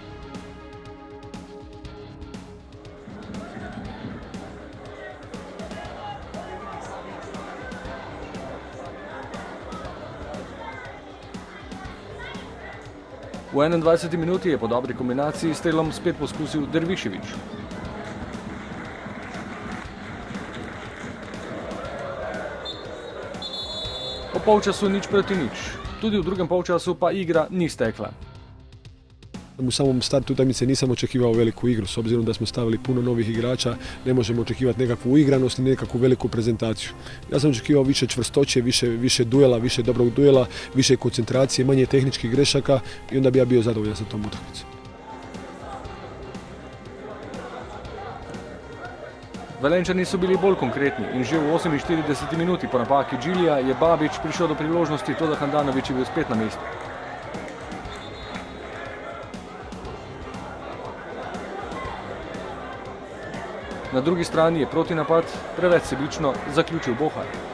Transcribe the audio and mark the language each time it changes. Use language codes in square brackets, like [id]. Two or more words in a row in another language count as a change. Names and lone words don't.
[sl] V 21. minuti je po dobri kombinaciji s strelom spet poskusil Dervišević. Po polčasu 0:0. Tudi v drugem polčasu pa igra ni stekla. [hr] U samom startu utakmice nisam očekivao veliku igru, s obzirom da smo stavili puno novih igrača, ne možemo očekivati nekakvu uigranost i nekakvu veliku prezentaciju. Ja sam očekivao više čvrstoće, više duela, više dobrog duela, više koncentracije, manje tehničkih grešaka i onda bi ja bio zadovoljan sa tom utakmicom. [sl] Velenjčani so bili bolj konkretni in že v 48. minuti po napaki Džilija je Babić prišel do priložnosti, toda Handanović je bil spet na mestu. Na drugi strani je protinapad preveč sebično zaključil Bohar.